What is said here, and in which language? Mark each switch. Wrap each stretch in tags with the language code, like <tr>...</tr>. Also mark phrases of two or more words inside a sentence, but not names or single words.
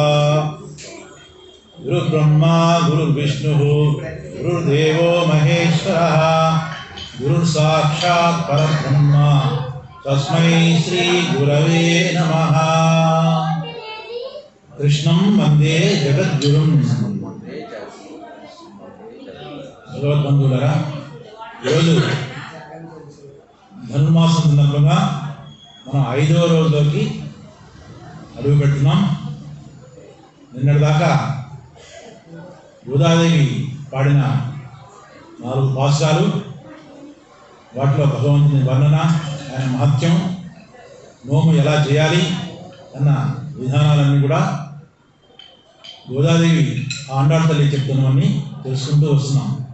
<sa>गुरुब्रह्मा गुरुर्विष्णुः गुरुर्देवो महेश्वरः गुरुर्साक्षात् परब्रह्म तस्मै श्री गुरवे नमः। कृष्णं वंदे जगद्गुरुं।</sa> <te>భగవద్బంధువులారా, ఈరోజు ధనుర్మాసం సందర్భంగా మనం 5వ రోజులోకి అడుగు పెడుతున్నాం. నిన్నటిదాకా గోదాదేవి పాడిన 4 పాసురాలు, వాటిలో భగవంతుని వర్ణన, ఆయన మహత్యం, నోము ఎలా చేయాలి అన్న విధానాలన్నీ కూడా గోదాదేవి ఆండాళ్ తల్లి చెప్తున్నవన్నీ తెలుసుకుంటూ వస్తున్నాం.</te>